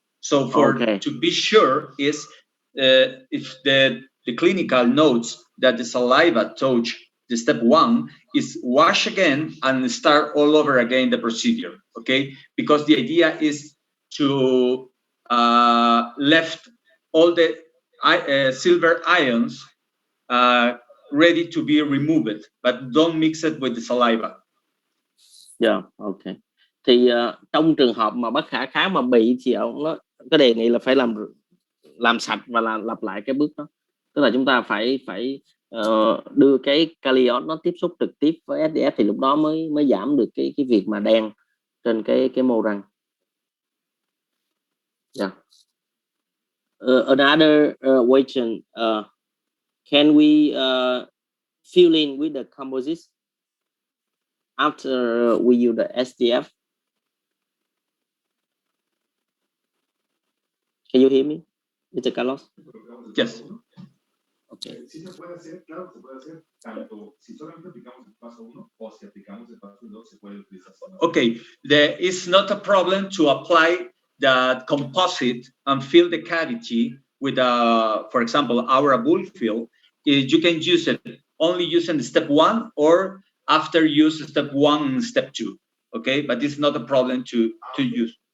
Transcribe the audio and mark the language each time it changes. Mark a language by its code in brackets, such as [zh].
[en] So to be sure is if the clinical notes that the saliva touch the step 1 is wash again and start all over again the procedure, okay? Because the idea is to left all the silver ions ready to be removed, but don't mix it with the saliva. Yeah, okay. [vi] Thì trong trường hợp mà bất khả kháng mà bị thì nó có đề nghị là phải làm sạch và lặp lại cái bước đó, tức là chúng ta phải đưa cái kali iốt nó tiếp xúc trực tiếp với SDF thì lúc đó mới giảm được cái việc mà đen trên cái mô răng. [en] Yeah. Another question, can we fill in with the composite after we use the SDF? Can you hear me, Mr. Carlos? Yes. Okay. [es] Sí se puede hacer, claro, se puede hacer tanto si solamente aplicamos el paso 1 o si aplicamos el paso 2 se puede utilizar. [en] Okay, there is not a problem to apply the composite and fill the cavity with for example, our bull fill. You can use it only using step 1 or after use step 1 and step 2. Okay, but it's not a problem to use.